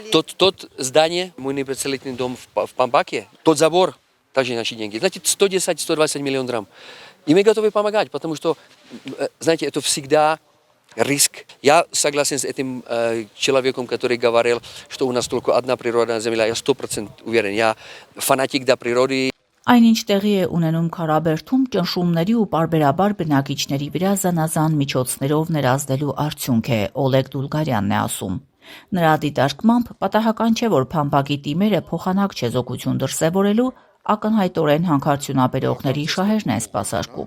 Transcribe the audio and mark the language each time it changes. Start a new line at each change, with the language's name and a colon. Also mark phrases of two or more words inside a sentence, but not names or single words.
Russian: Тот здание, мой непредселительный дом в Памбаке, тот забор, также наши деньги. Значит, 110-120 миллионов драм. И мы готовы помогать, потому что, знаете, это всегда риск. Я согласен с этим человеком, который говорил, что у нас только одна природная земля. Я 100% уверен. Я фанатик до природы.
Armenian: Այնինչ տեղի է ունենում Քարաբերդում ճնշումների ու պարբերաբար բնակիչների վրա զանազան միջոցներով ներազդելու արդյունք է, Օլեգ Դուլգարյանն է ասում։ Նրա դիտարկմամբ պատահական չէ, որ փամբակի տիմերը փոխանակ չեզոքություն դրսևորելու ակնհայտորեն հանքարդյունաբերողների շահերն են սպասարկում։